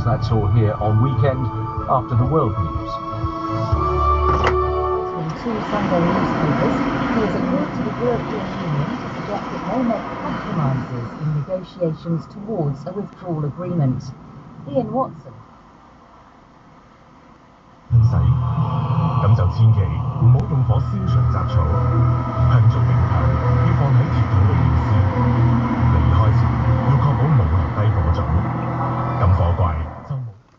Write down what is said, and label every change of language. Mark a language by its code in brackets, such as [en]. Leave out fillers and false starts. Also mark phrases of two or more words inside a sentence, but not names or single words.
[en] That's all here on Weekend after the world news. Two Sunday newspapers, he has appealed to the European Union to suggest that they make compromises in negotiations towards a withdrawal agreement. Ian Watson. [yue] 咁就千祈唔好用火燒牆雜草，香燭冥香要放喺鐵桶裏面燒。離開前要確保冇留低火種，咁火怪就冇。